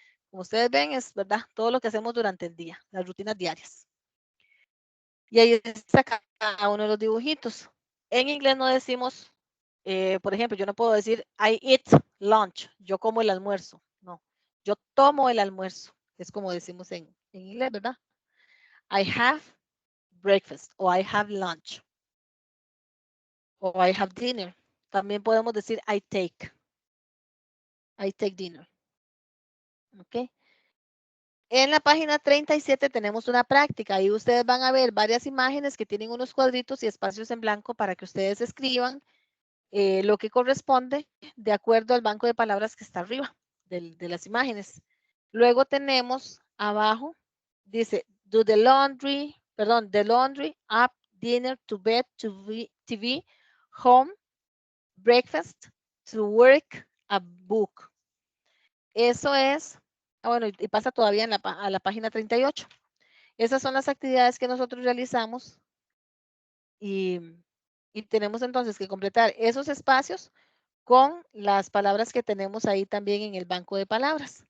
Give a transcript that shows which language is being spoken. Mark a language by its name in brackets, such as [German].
[Spanish] Como ustedes ven, es verdad, todo lo que hacemos durante el día, las rutinas diarias. Y ahí está cada uno de los dibujitos. En inglés no decimos, por ejemplo, yo no puedo decir [English] I eat lunch, [Spanish] yo como el almuerzo. No, yo tomo el almuerzo. Es como decimos en inglés, ¿verdad? [English] I have breakfast o I have lunch o I have dinner. [Spanish] También podemos decir [English] I take dinner. [Spanish] ¿Ok? En la página 37 tenemos una práctica. Ahí ustedes van a ver varias imágenes que tienen unos cuadritos y espacios en blanco para que ustedes escriban lo que corresponde de acuerdo al banco de palabras que está arriba de las imágenes. Luego tenemos abajo, dice, [English] do the laundry, perdón, the laundry, up, dinner, to bed, to TV, home, breakfast, to work, a book. [Spanish] Eso es, bueno, y pasa todavía a la página 38. Esas son las actividades que nosotros realizamos y, y tenemos entonces que completar esos espacios con las palabras que tenemos ahí también en el banco de palabras.